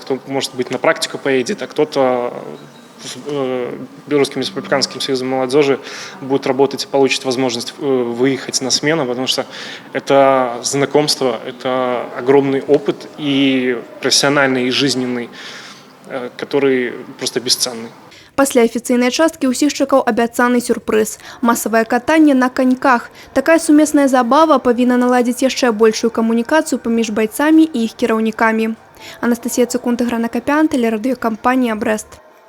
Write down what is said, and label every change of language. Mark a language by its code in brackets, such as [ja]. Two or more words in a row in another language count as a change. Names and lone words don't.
[ru] Кто, может быть, на практику поедет, а кто-то Белорусским республиканским союзом молодежи будет работать и получит возможность выехать на смену, потому что это знакомство, это огромный опыт и профессиональный, и жизненный, который просто бесценный. [be] Пасля афіцыйнай часткі ўсіх чакаў абяцаны сюрпрыз – масавае катанне на каньках. Такая сумесная забава павінна наладзіць яшчэ большую камунікацыю паміж байцамі і іх кіраўнікамі. Анастасія Цукунт, Грана Капян, тэлерадыёкампанія «Брэст».